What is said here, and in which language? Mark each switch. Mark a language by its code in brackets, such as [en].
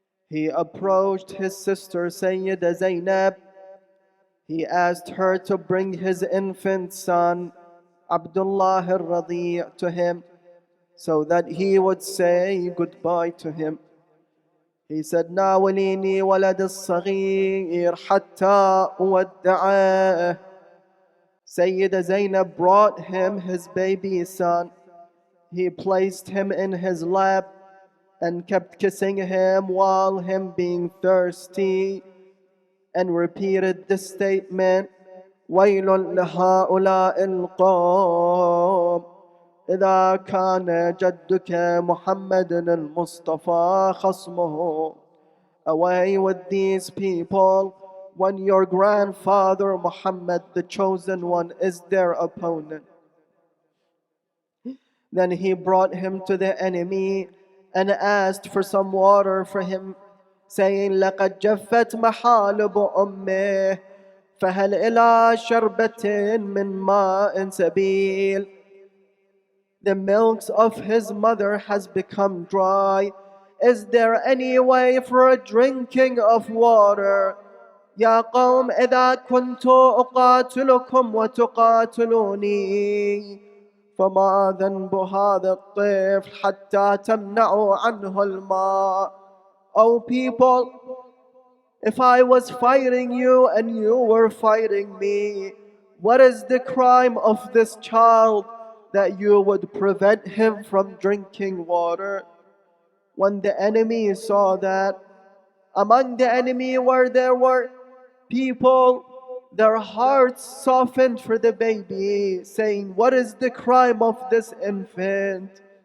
[en] He approached his sister Sayyidah Zainab. He asked her to bring his infant son, Abdullah al-Radi' to him, so that he would say goodbye to him. He said, [ar] ناوليني ولد الصغير حتى أودعه. [en] Sayyida Zainab brought him his baby son. He placed him in his lap and kept kissing him while him being thirsty, and repeated the statement, [ar] ويل لهؤلاء القوم إذا كان جدك محمد المصطفى خصمه. [en] Away with these people when your grandfather Muhammad, the chosen one, is their opponent. Then he brought him to the enemy and asked for some water for him, saying, [ar] لقد جفت محالب أمه فهل إلى شربة من ماء سبيل. [en] The milks of his mother has become dry. Is there any way for a drinking of water? [ar] يا قوم إذا كنت أقاتلكم وتقاتلوني فما ذنب هذا الطفل حتى تمنعوا عنه الماء. [en] O people, if I was fighting you and you were fighting me, what is the crime of this child that you would prevent him from drinking water? When the enemy saw that, among the enemy where there were people, their hearts softened for the baby, saying, what is the crime of this infant?